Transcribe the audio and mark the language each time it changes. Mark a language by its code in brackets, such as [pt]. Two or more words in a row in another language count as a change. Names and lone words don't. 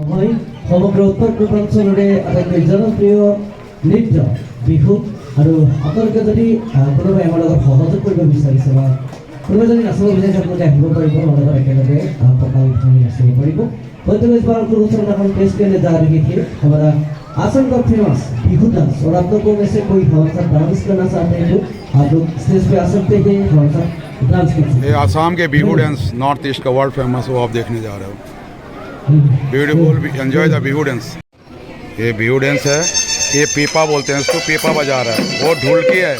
[as] হয় সমগ্ৰ উত্তৰ পূৰ্বাঞ্চলৰে আটাইতকৈ জনপ্ৰিয় নৃত্য বিহু আৰু আপোনালোকে যদি কোনোবাই আমাৰ লগত সহযোগ কৰিব বিচাৰিছে বা কোনোবাই যদি নাচিব বিচাৰিছে আপোনালোকে আহিব পাৰিব আমাৰ লগত একেলগে কঁকাল ভাঙি নাচিব পাৰিব [hi] होते हुए इस बार आपको दूसरा नाम पेश करने जा रही थी हमारा आसाम का फेमस बिहू डांस और आप लोगों में से कोई हमारे साथ डांस करना चाहते हैं तो आप लोग स्टेज पे आ सकते हैं हमारे साथ डांस कर सकते हैं। ये आसाम के बिहू डांस [en] north east [hi] का [en] world famous [hi] वो आप देखने जा रहे हो। [en] beautiful enjoy the Bihu dance. [hi] ये बिहू डांस है, ये पीपा बोलते हैं इसको, पीपा बजा रहा है, वो ढोलकी है।